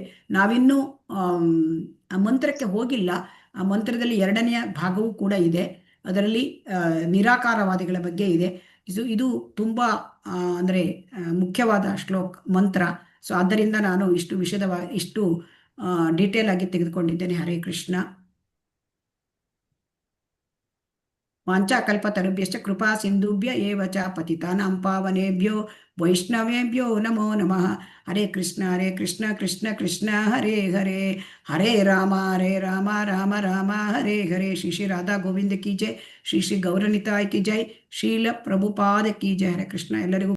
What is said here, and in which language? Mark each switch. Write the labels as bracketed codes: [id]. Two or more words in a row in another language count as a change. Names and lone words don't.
[kn] ನಾವಿನ್ನೂ ಆ ಮಂತ್ರಕ್ಕೆ ಹೋಗಿಲ್ಲ. ಆ ಮಂತ್ರದಲ್ಲಿ 2ನೆಯ ಭಾಗವೂ ಕೂಡ ಇದೆ, ಅದರಲ್ಲಿ ನಿರಾಕಾರವಾದಿಗಳ ಬಗ್ಗೆ ಇದೆ. ಇದು ತುಂಬ ಅಂದರೆ ಮುಖ್ಯವಾದ ಮಂತ್ರ. ಸೊ ಆದ್ದರಿಂದ ನಾನು ಇಷ್ಟು ಡೀಟೇಲ್ ಆಗಿ ತೆಗೆದುಕೊಂಡಿದ್ದೇನೆ. [sa] ಹರೇ ಕೃಷ್ಣ. ವಾಂಛಾಕಲ್ಪತರುಭ್ಯಶ್ಚ ಕೃಪಾ ಸಿಂಧುಭ್ಯ ಏವ ಚ ಪತಿತಾನಾಂ ಪಾವನೇಭ್ಯೋ ವೈಷ್ಣವೇಭ್ಯೋ ನಮೋ ನಮಃ. ಹರೇ ಕೃಷ್ಣ ಕೃಷ್ಣ ಕೃಷ್ಣ ಹರೇ ಹರೇ, ಹರೇ ರಾಮ ರಾಮ ರಾಮ ಹರೇ ಹರೇ. [hi] श्री राधा गोविंद की जय, श्री गौरनिताई की जय, श्रील प्रभुपाद की जय. [sa] ಹರೇ ಕೃಷ್ಣ. [hi] ಎಲ್ಲರಿಗೂ